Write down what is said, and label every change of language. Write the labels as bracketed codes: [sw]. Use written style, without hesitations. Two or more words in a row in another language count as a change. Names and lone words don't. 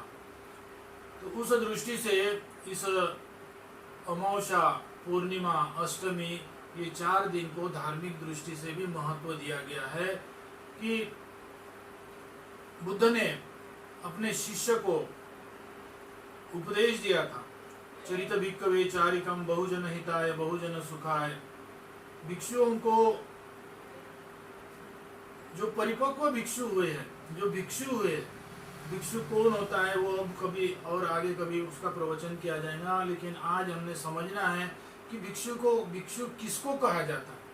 [hi] तो उस दृष्टि से इस अमावस्या, पूर्णिमा, अष्टमी, ये 4 दिन को धार्मिक दृष्टि से भी महत्व दिया गया है कि बुद्ध ने अपने शिष्य को उपदेश दिया था, [pi] चरित भिक्खवे चारिकम बहुजन हिताय बहुजन सुखाय। [hi] भिक्षुओं को, जो परिपक्व भिक्षु हुए हैं, जो भिक्षु हुए, भिक्षु कौन होता है वो अब कभी और आगे कभी उसका प्रवचन किया जाएगा, लेकिन आज हमने समझना है कि भिक्षु किसको कहा जाता है।